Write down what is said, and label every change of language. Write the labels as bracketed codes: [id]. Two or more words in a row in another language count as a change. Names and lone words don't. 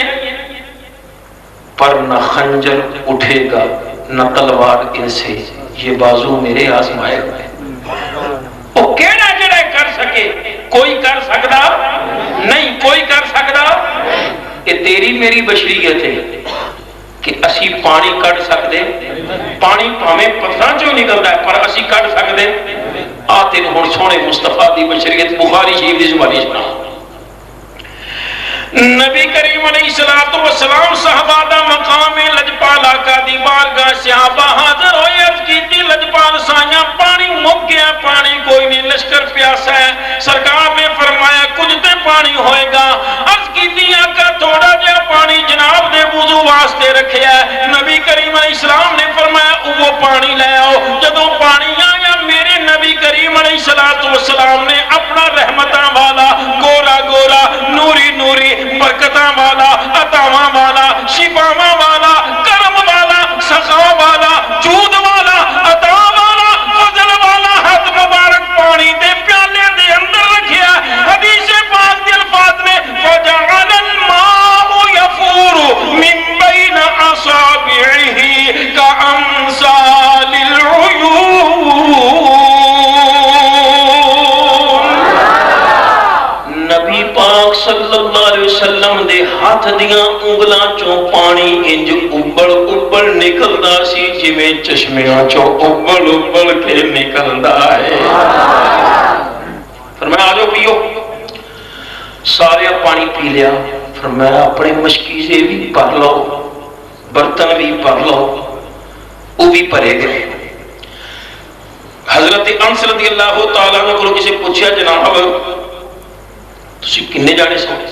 [ur] پر نہ خنجر اٹھے گا نہ تلوار ان سے، یہ بازو میرے آزمائے ہوئے۔ [pa] وہ کیڑا جڑا کر سکے؟ [ur] کوئی کر سکتا نہیں، کوئی کر سکتا۔ [pa] کہ تیری میری بشریت ہے کہ اسی پانی کٹ سکتے، پانی پاویں پتھراں چوں نکلدا ہے پر اسی کٹ سکتے۔ آ تینوں ہن سونے مصطفیٰ دی بشریت بخاری شریف دی زبانی سنا۔ نبی کریم [ar] علیہ السلام [pa] صحابہ دا مقام لجپال آقا دی بارگاہ صحابہ حاضر ہوئے، عرض کیتی لجپال سائیاں پانی مک گیا، پانی کوئی نہیں، لشکر پیاسا ہے۔ سرکار نے فرمایا کچھ تے پانی ہوئے گا۔ عرض کیتی آقا تھوڑا جہا پانی جناب دے وضو واسطے رکھیا ہے۔ [ur] نبی کریم [ar] علیہ السلام [ur] نے فرمایا وہ پانی لے آؤ۔ [pa] جدوں پانی آیا میرے نبی کریم [ar] علیہ السلام [pa] نے اپنا رحمتاں والا گورا گورا نوری نوری برکتاں والا عطاواں والا شفاواں والا کرم والا سخاء والا جود والا عطا والا فضل والا ہاتھ مبارک پانی دے پیالے دے اندر رکھیا۔ حدیث پاک دے الفاظ [ar] میں فجعل الماء يفور من بين اصابعه كأمثال العيون۔ [pa] نبی پاک [ar] صلی اللہ علیہ وسلم [pa] دے ہاتھ دیاں انگلاں چوں پانی انج ابل نکلدا سی جویں چشمیاں چوں ابل کے نکلدا ہے۔ فرمایا آجو پیو، سارے پانی پی لیا۔ [ur] فرمایا اپنے مشکیزے بھی بھر لو، برتن بھی بھر لو، وہ بھی بھرے گئے۔ [pa] حضرت انس [ar] رضی اللہ تعالیٰ عنہ [pa] کو کسی پوچھا جناب تسی کنے جانے سو؟